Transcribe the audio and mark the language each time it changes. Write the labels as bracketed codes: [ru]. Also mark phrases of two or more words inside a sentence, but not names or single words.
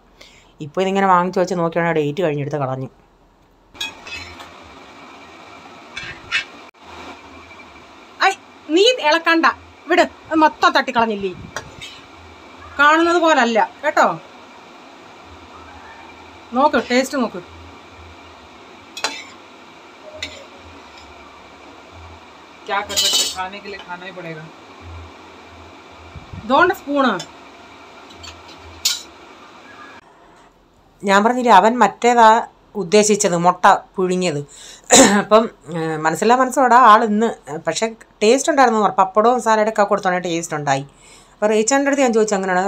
[ml] ഇപ്പോൾ ഇതിങ്ങനെ വാങ്ങിച്ച് വെച്ച് നോക്കിയാണെങ്കിൽ ഡേറ്റ് കഴിഞ്ഞെടുത്ത് കളഞ്ഞു. നീ ഇളക്കണ്ട, വിട്, മൊത്തം തട്ടിക്കളഞ്ഞില്ലേ, കാണുന്നത് പോലല്ല കേട്ടോ. നോക്ക്, ടേസ്റ്റ് നോക്ക്. [hi] क्या कर सकते, खाने के लिए खाना ही पड़ेगा. दोंड സ്പൂണ്. [ml] ഞാൻ പറഞ്ഞില്ലേ അവൻ മറ്റേതാ ഉദ്ദേശിച്ചത്, മുട്ട പുഴുങ്ങിയത്. അപ്പം മനസ്സിലോടാ ആൾ ഇന്ന്. പക്ഷേ ടേസ്റ്റ് ഉണ്ടായിരുന്നു. പപ്പടവും സാലഡൊക്കെ കൊടുത്തോണ്ട് ടേസ്റ്റ് ഉണ്ടായി. അപ്പോൾ റീച്ചാൻ്റെ അടുത്ത് ഞാൻ ചോദിച്ചു അങ്ങനെയാണ്.